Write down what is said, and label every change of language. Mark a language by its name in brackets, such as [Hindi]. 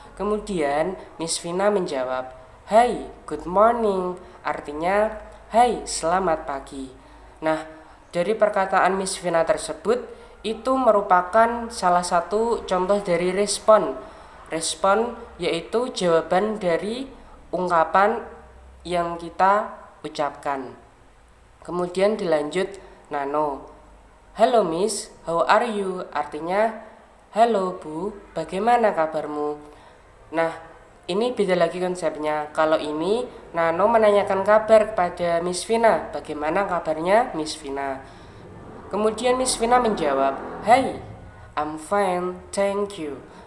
[Indonesian] Kemudian Miss Vina menjawab, hai, [English] good morning, [Indonesian] artinya hai, selamat pagi. Nah, dari perkataan Miss Vina tersebut, itu merupakan salah satu contoh dari respon. Respon yaitu jawaban dari ungkapan yang kita ucapkan. Kemudian dilanjut [English] Nano, hello miss, how are you? [Indonesian] Artinya, halo bu, bagaimana kabarmu? Nah, ini beda lagi konsepnya. Kalau ini, Nano menanyakan kabar kepada Miss Vina, bagaimana kabarnya Miss Vina? Kemudian Miss Vina menjawab, [English] hey, I'm fine, thank you.